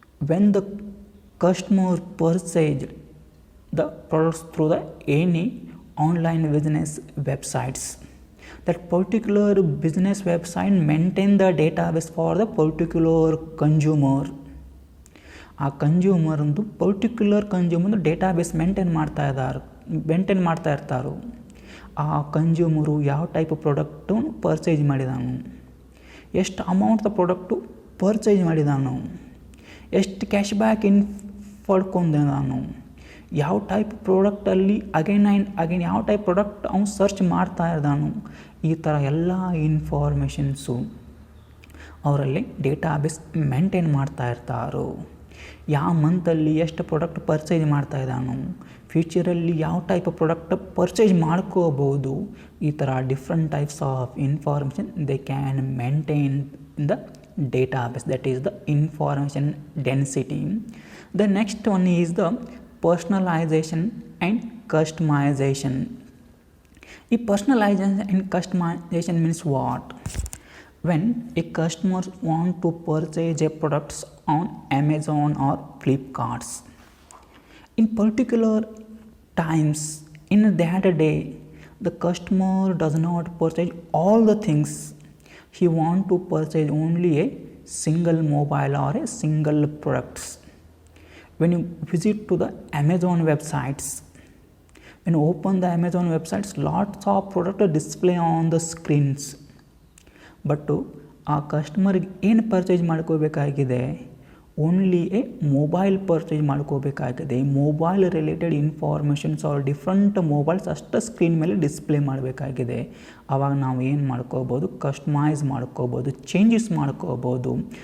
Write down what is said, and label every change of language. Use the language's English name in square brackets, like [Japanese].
[English] When the customer purchased the products through the any online business websites, that particular business website maintain the database for the particular consumer. [Kannada] ಆ consumer ಒಂದು particular consumer database maintain ಮಾಡ್ತಾ ಇರ್ತಾರೆ. ಆ consumer ಯಾವ type product purchase ಮಾಡಿದಾನು, ಎಷ್ಟು ಅಮೌಂಟ್ದ product purchase ಮಾಡಿದಾನು, ಎಷ್ಟು cash back ಪಡ್ಕೊಂಡಿದ್ದಾನು, ಯಾವ type ಪ್ರಾಡಕ್ಟಲ್ಲಿ again ಯಾವ ಟೈಪ್ ಪ್ರಾಡಕ್ಟ್ ಅವ್ನು ಸರ್ಚ್ ಮಾಡ್ತಾ ಇದ್ದಾನು, ಈ ಥರ ಎಲ್ಲ ಇನ್ಫಾರ್ಮೇಷನ್ಸು ಅವರಲ್ಲಿ ಡೇಟಾಬೇಸ್ ಮೇಂಟೈನ್ ಮಾಡ್ತಾ ಇರ್ತಾರೋ, ಯಾವ ಮಂತಲ್ಲಿ ಎಷ್ಟು ಪ್ರಾಡಕ್ಟ್ ಪರ್ಚೇಸ್ ಮಾಡ್ತಾ ಇದ್ದಾನೋ, ಫ್ಯೂಚರಲ್ಲಿ ಯಾವ ಟೈಪ್ ಆಫ್ ಪ್ರಾಡಕ್ಟ್ ಪರ್ಚೇಸ್ ಮಾಡ್ಕೋಬೋದು, ಈ ಥರ different types of information [English] They can maintain in the database, that is the information density. The next one is the personalization and customization. ಈ personalization and customization means what? When a customer want to purchase a products on Amazon or Flipkart, in particular times in that day the customer does not purchase all the things. He want to purchase only a single mobile or a single products. When you visit to the Amazon websites, when you open the Amazon websites, lots of product display on the screens. [Kannada] But ಆ ಕಸ್ಟಮರ್ಗೆ ಏನು purchase ಮಾಡ್ಕೋಬೇಕಾಗಿದೆ, [English] only a mobile [Kannada] purchase ಮಾಡ್ಕೋಬೇಕಾಗಿದೆ. Mobile related informations [English] are different mobiles [Kannada] ಅಷ್ಟು screen ಮೇಲೆ display ಮಾಡಬೇಕಾಗಿದೆ. ಆವಾಗ ನಾವು ಏನು ಮಾಡ್ಕೋಬೋದು, ಕಸ್ಟಮೈಸ್ ಮಾಡ್ಕೋಬೋದು, ಚೇಂಜಸ್ ಮಾಡ್ಕೋಬೋದು.